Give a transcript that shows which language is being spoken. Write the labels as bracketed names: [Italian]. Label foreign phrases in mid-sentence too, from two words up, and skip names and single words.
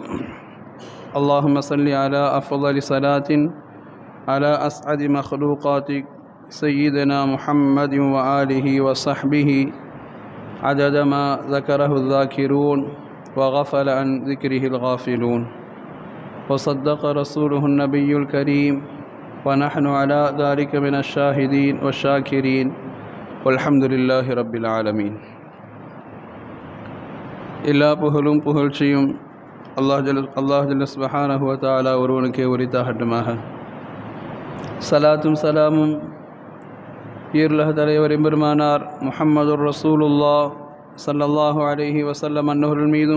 [Arabic] اللهم صل على أفضل صلاة على أسعد مخلوقاتك سيدنا محمد وآله وصحبه، عدد ما ذكره الذاكرون وغفل عن ذكره الغافلون، وصدق رسوله النبي الكريم، ونحن على ذلك من الشاهدين والشاكرين، والحمد لله رب العالمين. [Tamil] எல்லா புகழும் புகழ்ச்சியும் அல்லாஹ் [Arabic] جل سبحانه وتعالى [Tamil] ஒருவனுக்கே உரித்தாகட்டுமாக. சலாத்தும் சலாமும் ஈருலக தலைவர் எம்பெருமானார் முஹம்மதுர் [Arabic] رسول الله صلى الله عليه وسلم [Tamil] அன்னவர்கள் மீதும்,